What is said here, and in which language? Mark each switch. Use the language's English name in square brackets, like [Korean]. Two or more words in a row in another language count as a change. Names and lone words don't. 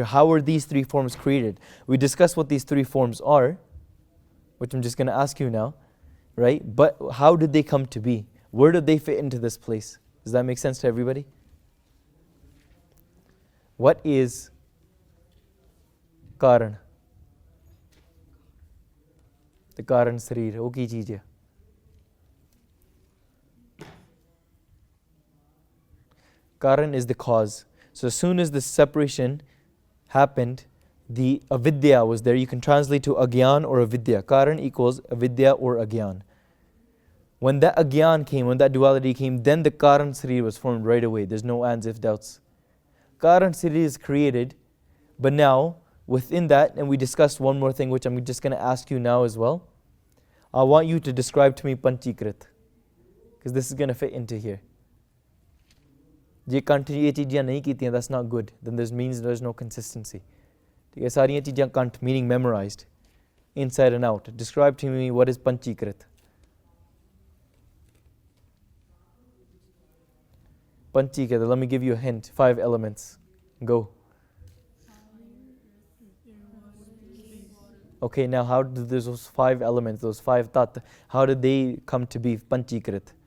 [English] How were these three forms created? We discussed what these three forms are, which I'm just going to ask you now, right? But how did they come to be? Where did they fit into this place? Does that make sense to everybody? What is Karan? [Punjabi] The Karan Sarir, ਉਹ ਕੀ ਚੀਜ਼ ਹੈ? [English] Karan is the cause. So as soon as the separation happened, the avidya was there. You can translate to agyan or avidya. Karan equals avidya or agyan. When that agyan came, when that duality came, then the Karan Sarir was formed right away. There's no ands, if, doubts. Karan Sarir is created, but now within that, and we discussed one more thing which I'm just going to ask you now as well. I want you to describe to me Panchikrit, because this is going to fit into here. [Punjabi] ਜੇ country ਇਹ ਚੀਜ਼ਾਂ ਨਹੀਂ ਕੀਤੀਆਂ, [English] that's not good. Then this means there's no consistency. [Punjabi] ਠੀਕ ਹੈ, ਸਾਰੀਆਂ ਚੀਜ਼ਾਂ ਕੰਠ, [English] meaning memorized, inside and out. Describe to me what is Panchikrit. Panchikrit, let me give you a hint. 5 elements. Go. Okay, now how do those 5 elements, those 5 tat, how did they come to be Panchikrit?